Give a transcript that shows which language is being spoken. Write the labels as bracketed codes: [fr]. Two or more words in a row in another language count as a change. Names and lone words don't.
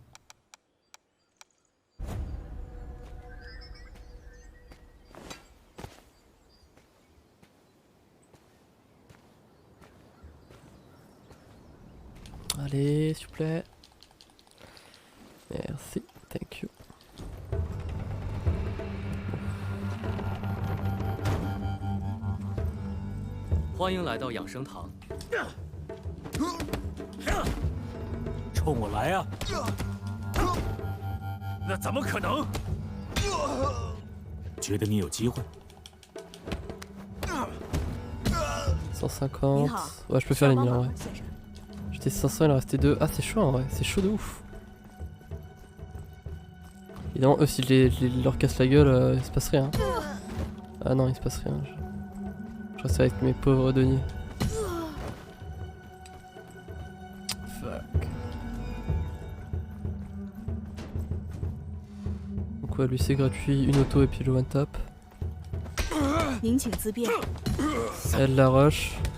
[fr] Allez, s'il vous plaît. Merci, [en] thank you. [zh] 欢迎来到养生堂。冲我来呀！那怎么可能？觉得你有机会？ 150. [fr] Ouais, je peux faire les 1000 en vrai. J'étais 500, il en restait 2. Ah, c'est chaud en vrai, c'est chaud de ouf. Évidemment, eux, si je leur casse la gueule, il se passe rien. Ah non, il se passe rien. Je reste avec mes pauvres deniers. Fuck. Donc, ouais, lui c'est gratuit, une auto et puis le [en] one tap. [zh] 您请自便。 [fr] Elle la rush.